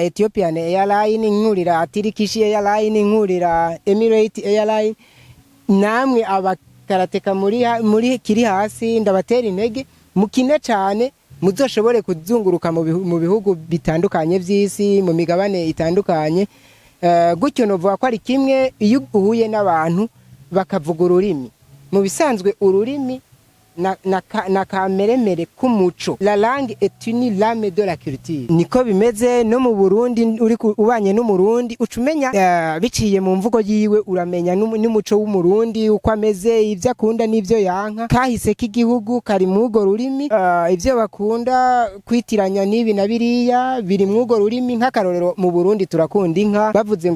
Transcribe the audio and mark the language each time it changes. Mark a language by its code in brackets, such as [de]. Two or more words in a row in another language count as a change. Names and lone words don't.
[rn] Ethiopian Airline nkurira Turkish Airline nkurira Emirates Airline namwe abakarateka muri kiri hasi ndabatera intege mukine cyane muzoshobore kuzunguruka mu bihugu bitandukanye by'isi mu migabane itandukanye gutyo novuga ko ari kimwe iyo uhuye n'abantu bakavuga ururimi mu bisanzwe ururimi na kameremere k'umuco [fr] la langue est une lame de la culture [rn] niko bimeze no mu Burundi uri ubanye n'umurundi ucumenya biciye mu mvugo yiwe uramenya n'umuco w'umurundi uko ameze ivyo akunda n'ivyo yanka kahise k'igihugu kari mugo rurimi ivyo bakunda kwitiranya nibi na biriya biri mugo rurimi nk'akarorero mu Burundi turakunda inka bavuze ngo